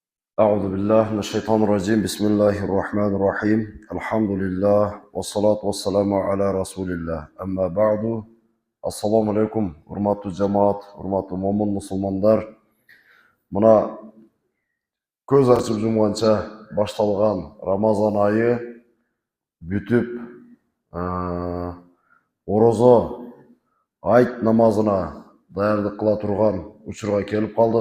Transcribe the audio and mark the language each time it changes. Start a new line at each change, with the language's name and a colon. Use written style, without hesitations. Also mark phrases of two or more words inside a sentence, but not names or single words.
Arabic: أعوذ بالله من الشيطان الرجيم بسم الله الرحمن الرحيم الحمد لله والصلاة والسلام على رسول الله أما بعد السلام عليكم,
Kyrgyz: урматтуу жамаат, урматтуу момун мусулмандар. Мына көз ачып жумганча башталган Рамазан айы бүтүп, орозо айт намазына даярдык кыла турган учурга келип калдык.